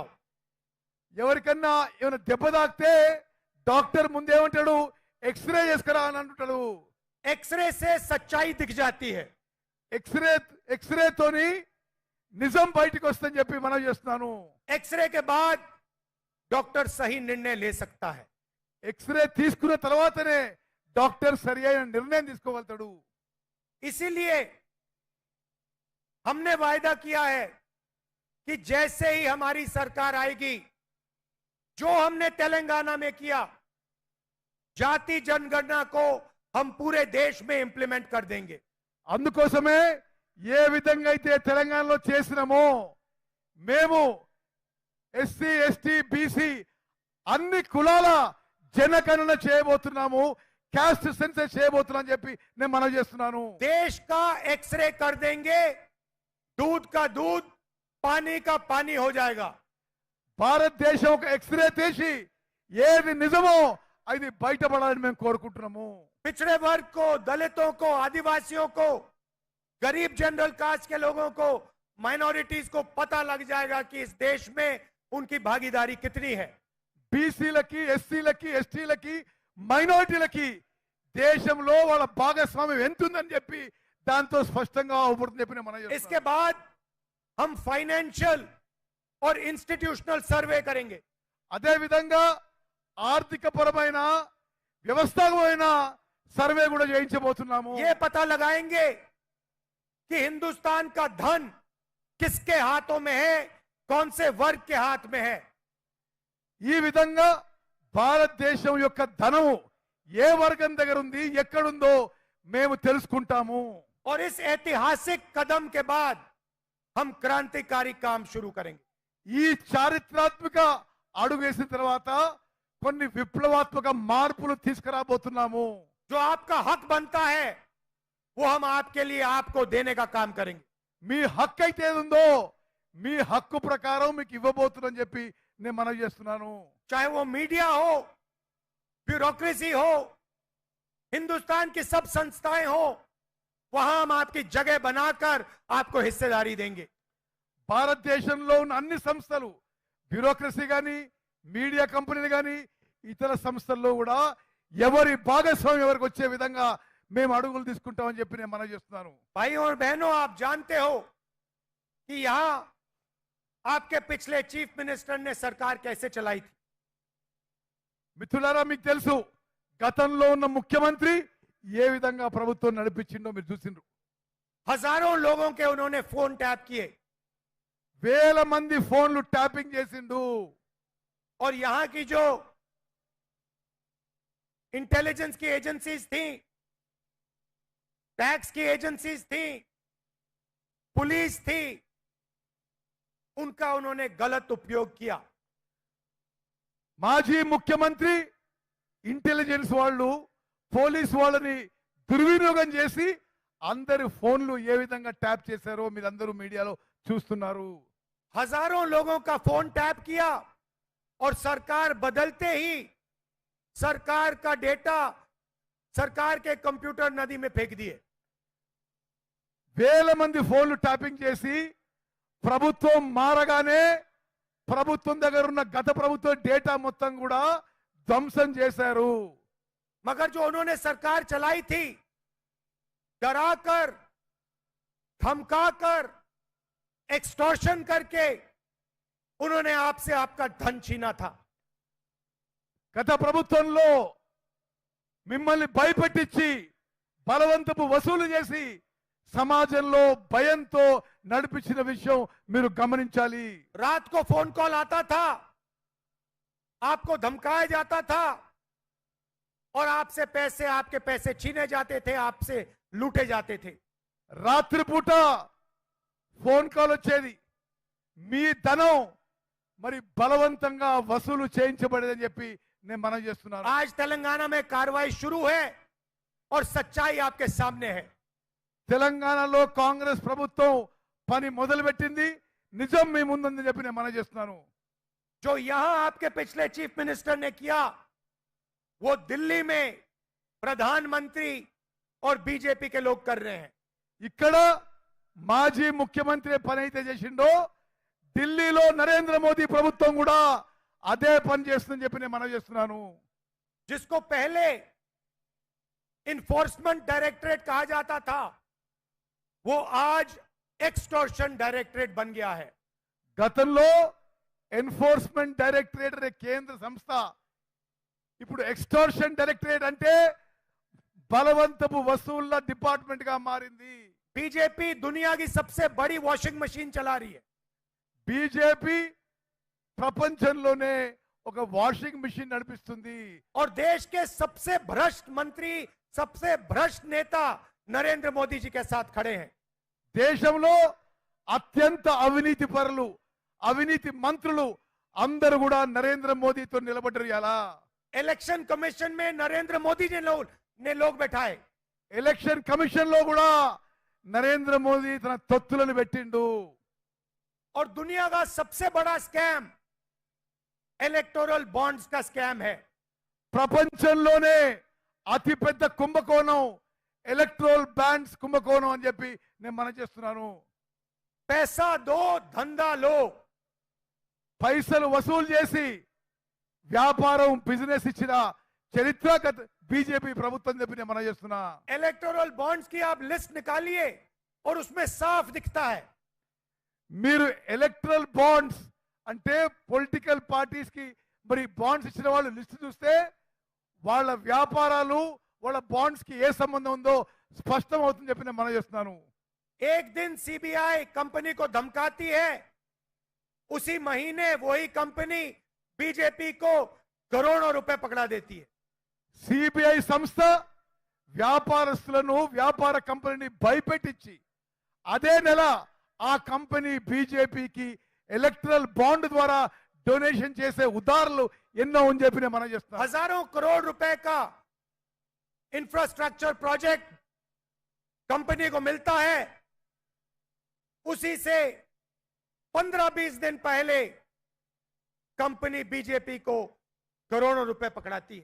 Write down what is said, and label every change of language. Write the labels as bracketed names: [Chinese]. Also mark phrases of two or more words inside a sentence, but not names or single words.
[Telugu] ఎవరికన్నా ఏమైనా దెబ్బ తాకితే డాక్టర్ ముందేమంటాడు, ఎక్స్రే చేసుకురా అని అంటుంటాడు. [Hindi] एक्सरे से सच्चाई दिख जाती है. [Telugu] ఎక్స్రేతోని నిజం బయటకు వస్తుందని చెప్పి మనం చేస్తున్నాను. [Hindi] एक्सरे के बाद डॉक्टर सही निर्णय ले सकता है. [Telugu] ఎక్స్రే తీసుకున్న తర్వాతనే డాక్టర్ సరి అయిన నిర్ణయం తీసుకోగలుగుతాడు. [Hindi] इसीलिए हमने वायदा किया है कि जैसे ही हमारी सरकार आएगी, जो हमने तेलंगाना में किया, जाति जनगणना को हम पूरे देश में इंप्लीमेंट कर देंगे. [Telugu] అందుకోసమే ఏ విధంగా అయితే తెలంగాణలో చేసినామో మేము ఎస్సీ ఎస్టీ బీసీ అన్ని కులాల జనగణన చేయబోతున్నాము, [English] caste census [Telugu] చేయబోతున్నాం అని చెప్పి నేను మనం చేస్తున్నాను. [Hindi] देश का एक्सरे कर देंगे, दूध का दूध, पानी का पानी हो जाएगा. [Telugu] భారతదేశం ఒక ఎక్స్రే తీసి ఏది నిజమో అది బయటపడాలని మేము కోరుకుంటున్నాము. [Hindi] पिछड़े वर्ग को, दलितों को, आदिवासियों को, गरीब [English] general caste [Hindi] के लोगों को, माइनॉरिटीज को पता लग जाएगा कि इस देश में उनकी भागीदारी कितनी है. [Telugu] బీసీలకి ఎస్సీలకి ఎస్టీలకి మైనారిటీలకి దేశంలో వాళ్ళ భాగస్వామ్యం ఎంత ఉందని చెప్పి దాంతో స్పష్టంగా అవుపడుతుంది చెప్పి మనం చేస్తున్నాం. [Hindi] इसके बाद हम फाइनेंशियल और [English] institutional survey [Hindi] करेंगे. [Telugu] అదే విధంగా ఆర్థిక పరమైన వ్యవస్థాపకమైన సర్వే కూడా చేయించబోతున్నాము. [Hindi] ये पता लगाएंगे कि हिंदुस्तान का धन किसके हाथों में है, कौन से वर्ग के हाथ में है. [Telugu] ఈ విధంగా భారతదేశం యొక్క ధనము ఏ వర్గం దగ్గర ఉంది, ఎక్కడుందో మేము తెలుసుకుంటాము. [Hindi] और इस ऐतिहासिक कदम के बाद हम क्रांतिकारी काम शुरू करेंगे। [Telugu] ఈ చారిత్రాత్మక అడుగు వేసిన తర్వాత కొన్ని విప్లవాత్మక మార్పులు తీసుకురాబోతున్నాము. [Hindi] जो आपका हक बनता है वो हम आपके लिए आपको देने का काम करेंगे। [Telugu] మీ హక్కు అయితే ఏది ఉందో మీ హక్కు ప్రకారం మీకు ఇవ్వబోతున్నాని చెప్పి నేను మనవి చేస్తున్నాను. [Hindi] चाहे वो मीडिया हो, ब्यूरोक्रेसी हो, हिंदुस्तान की सब संस्थाएं हो, वहां हम आपकी जगह बनाकर आपको हिस्सेदारी देंगे। [Telugu] భారతదేశంలో ఉన్న అన్ని సంస్థలు, బ్యూరోక్రసీ కానీ, మీడియా కంపెనీలు కానీ, ఇతర సంస్థల్లో కూడా ఎవరి భాగస్వామ్యం ఎవరికి వచ్చే విధంగా మేము అడుగులు తీసుకుంటామని చెప్పి నేను మనవి చేస్తున్నాను. [Hindi] भाइयों और बहनों, आप जानते हो कि यहां आपके पिछले [English] chief minister [Hindi] ने सरकार कैसे चलाई थी। [Telugu] మిత్రులారా, మీకు తెలుసు గతంలో ఉన్న ముఖ్యమంత్రి ఏ విధంగా ప్రభుత్వం నడిపించిండో మీరు చూసిండ్రు. [Hindi] हजारों लोगों के उन्होंने [English] phone tap [Hindi] किए [Telugu] వేల మంది ఫోన్లు ట్యాపింగ్ చేసిండు. [Hindi] और यहां की जो इंटेलिजेंस की एजेंसीज थी, टैक्स की एजेंसीज थी, पुलिस थी, उनका उन्होंने गलत उपयोग किया। [Telugu] మాజీ ముఖ్యమంత్రి ఇంటెలిజెన్స్ వాళ్ళు పోలీస్ వాళ్ళని దుర్వినియోగం చేసి అందరి ఫోన్లు ఏ విధంగా ట్యాప్ చేశారో మీరందరూ మీడియాలో చూస్తున్నారు. [Hindi] हजारों लोगों का [English] phone tap [Hindi] किया और सरकार बदलते ही सरकार का डेटा सरकार के कंप्यूटर नदी में फेंक दिए। [Telugu] వేల మంది ఫోన్లు ట్యాపింగ్ చేసి ప్రభుత్వం మారగానే ప్రభుత్వం దగ్గర ఉన్న గత ప్రభుత్వ డేటా మొత్తం కూడా ధ్వంసం చేశారు. [Hindi] मगर जो उन्होंने सरकार चलाई थी, डराकर, धमकाकर, एक्सटॉर्शन करके उन्होंने आपसे आपका धन छीना था। [Telugu] గత ప్రభుత్వంలో మిమ్మల్ని భయపెట్టించి బలవంతపు వసూలు చేసి సమాజంలో భయంతో నడిపించిన విషయం మీరు గమనించాలి. [Hindi] रात को [English] phone call [Hindi] आता था, आपको धमकाया जाता था और आपसे पैसे, आपके पैसे छीने जाते थे, आपसे लूटे जाते थे। [Telugu] రాత్రిపూట [English] phone call [Telugu] వచ్చేది, మీ ధనం మరి బలవంతంగా వసూలు చేయించబడేదని చెప్పి నేను మనం చేస్తున్నాను. [Hindi] आज तेलंगाना में कार्रवाई शुरू है और सच्चाई आपके सामने है। [Telugu] తెలంగాణలో కాంగ్రెస్ ప్రభుత్వం పని మొదలుపెట్టింది, నిజం మీ ముందుందని చెప్పి నేను మనం చేస్తున్నాను. [Hindi] जो यहां आपके पिछले [English] chief minister [Hindi] ने किया, वो दिल्ली में प्रधानमंत्री और बीजेपी के लोग कर रहे हैं। [Telugu] ఇక్కడ మాజీ ముఖ్యమంత్రి పని అయితే చేసిండో ఢిల్లీలో నరేంద్ర మోదీ ప్రభుత్వం కూడా అదే పని చేస్తుందని చెప్పి నేను మనం చేస్తున్నాను. [Hindi] जिसको पहले [English] enforcement directorate [Hindi] कहा जाता था, वो आज [English] extortion directorate [Hindi] बन गया है। [Telugu] గతంలో [English] enforcement directorate [Telugu] అనే కేంద్ర సంస్థ ఇప్పుడు [English] extortion directorate [Telugu] అంటే బలవంతపు వసూళ్ల డిపార్ట్మెంట్ గా మారింది. [Hindi] बीजेपी दुनिया की सबसे बड़ी [English] washing machine [Hindi] चला रही है। [Telugu] బీజేపీ ప్రపంచంలోనే ఒక [English] washing machine [Telugu] నడిపిస్తుంది. [Hindi] और देश के सबसे भ्रष्ट मंत्री, सबसे भ्रष्ट नेता नरेंद्र मोदी जी के साथ खड़े हैं। [Telugu] దేశంలో అత్యంత అవినీతి పరులు, అవినీతి మంత్రులు అందరూ కూడా నరేంద్ర మోదీతో నిలబడ్డారు. ఎలా [Hindi] इलेक्शन कमीशन में नरेंद्र मोदी ने लोग बैठाए। [Telugu] ఎలక్షన్ కమిషన్ లో కూడా నరేంద్ర మోదీ తన తొత్తులను పెట్టిండు. [Hindi] और दुनिया का सबसे बड़ा स्कैम [English] electoral bonds [Hindi] का स्कैम है। [Telugu] ప్రపంచంలోనే అతిపెద్ద కుంభకోణం [English] electoral bonds [Telugu] కుంభకోణం అని చెప్పి నేను మనం చేస్తున్నాను. [Hindi] पैसा दो, धंधा लो। [Telugu] పైసలు వసూలు చేసి వ్యాపారం బిజినెస్ ఇచ్చిన చరిత్ర బీజేపీ ప్రభుత్వం చెప్పి నేను మనం చేస్తున్నా. [English] electoral bonds [Hindi] की आप लिस्ट निकालिए और उसमें साफ दिखता है। [Telugu] మీరు [English] electoral bonds [Telugu] అంటే [English] political parties [Telugu] కి మరి బాండ్స్ ఇచ్చిన వాళ్ళు లిస్ట్ చూస్తే వాళ్ళ వ్యాపారాలు వాళ్ళ బాండ్స్ కి ఏ సంబంధం ఉందో స్పష్టం అవుతుంది చెప్పి నేను మనం చేస్తున్నాను. [Hindi] एक दिन सीबीआई कंपनी को धमकाती है, उसी महीने वही कंपनी बीजेपी को करोड़ों रुपए पकड़ा देती है। [Telugu] సిబిఐ సంస్థ వ్యాపారస్తులను వ్యాపార కంపెనీని భయపెట్టించి అదే నెల ఆ కంపెనీ బీజేపీకి [English] electoral bond [Telugu] ద్వారా డొనేషన్ చేసే ఉదాహరణలు ఎన్నో అని చెప్పి నేను మనం చేస్తాను. [Hindi] हजारों करोड़ रुपए का [English] infrastructure project [Hindi] कंपनी को मिलता है, उसी से 15-20 दिन पहले कंपनी बीजेपी को करोड़ों रुपए पकड़ाती है.